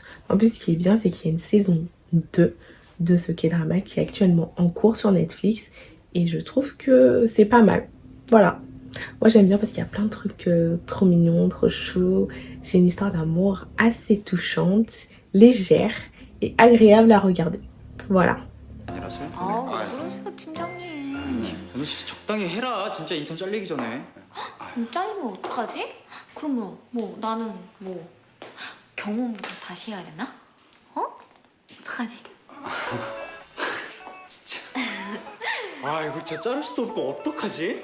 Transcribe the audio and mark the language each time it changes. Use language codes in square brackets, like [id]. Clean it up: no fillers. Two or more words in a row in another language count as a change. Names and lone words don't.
[fr] En plus ce qui est bien, c'est qu'il y a une saison 2 de ce K-drama qui est actuellement en cours sur Netflix et je trouve que c'est pas mal. Voilà, moi j'aime bien parce qu'il y a plein de trucs trop mignons, trop chauds. C'est une histoire d'amour assez touchante, légère et agréable à regarder. Voilà. [ko] 아우 왜 그러세요 팀장님. 연우 씨 적당히 해라. 진짜 인턴 잘리기 전에. 잘리면 어떡하지? 그러면 뭐 나는 뭐 경호부터 다시 해야 되나? 어? 어떡하지? 아 이거 진짜 자를 수도 없고 어떡하지?